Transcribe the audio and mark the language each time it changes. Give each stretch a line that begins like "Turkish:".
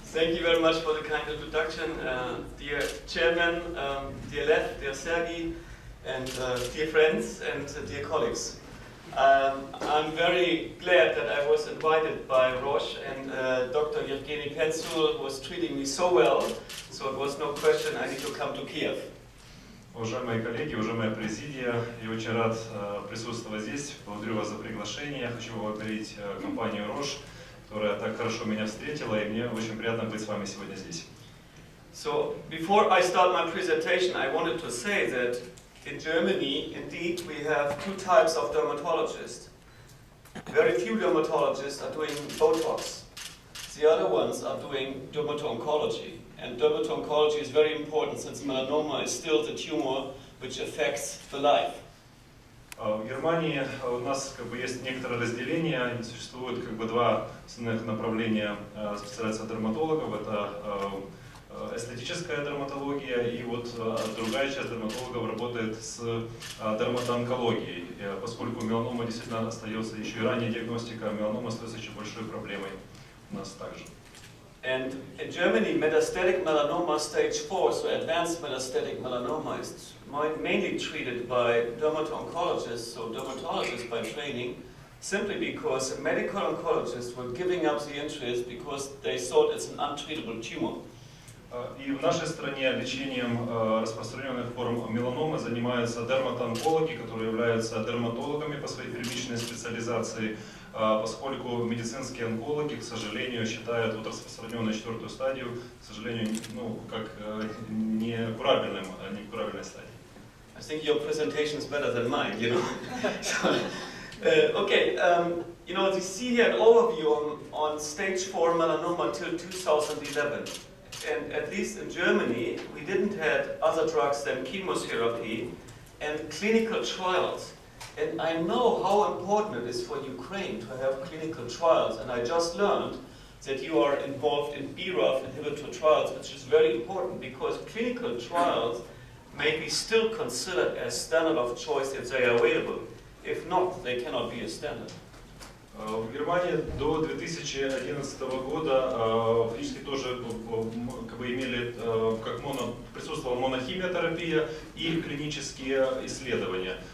English: Thank you very much for the kind introduction, dear chairman, dear Lev, dear Sergey, and dear friends and dear colleagues. I'm very glad that I was invited by Roche and Dr. Yevgeny Petsul, who was treating me so well, so it was no question I need to come to Kiev.
Russian: Уважаемые коллеги, уважаемая президия, я очень рад присутствовать здесь. Благодарю вас за приглашение. Я хочу поблагодарить компанию Roche, которая так хорошо меня встретила, и мне очень приятно быть с вами сегодня здесь.
English: So, before I start my presentation, I wanted to say that in Germany, indeed, we have two types of dermatologists. Very few dermatologists are doing Botox. The other ones are doing dermato-oncology. And dermato-oncology is very important since melanoma is still the tumor which affects the life.
Russian: В Германии у нас есть некоторое разделение, существует два основных направления специализации дерматологов. Это эстетическая дерматология, и вот другая часть дерматологов работает с дерматоонкологией, поскольку меланома действительно остается еще и ранняя диагностика, меланома остается еще большой проблемой у нас также.
English: And in Germany, metastatic melanoma stage 4, so advanced metastatic melanoma, is mainly treated by dermato-oncologists, so dermatologists by training, simply because medical oncologists were giving up the interest because they thought it's an untreatable tumor.
Russian: И в нашей стране лечением распространенных форм меланомы занимаются дерматоонкологи, которые являются дерматологами по своей первичной специализации, поскольку медицинские онкологи, к сожалению, считают распространенную четвертую стадию, к сожалению, как некурабельной стадией.
English: I think your presentation is better than mine, you know. Okay, you know, you see here an overview on stage 4 melanoma till 2011. And at least in Germany, we didn't have other drugs than chemotherapy and clinical trials. And I know how important it is for Ukraine to have clinical trials. And I just learned that you are involved in BRAF inhibitor trials, which is very important because clinical trials may be still considered as standard of choice if they are available. If not, they cannot be a standard.
Russian: В Германии до 2011 года фактически тоже имели, присутствовала монохимиотерапия и клинические исследования.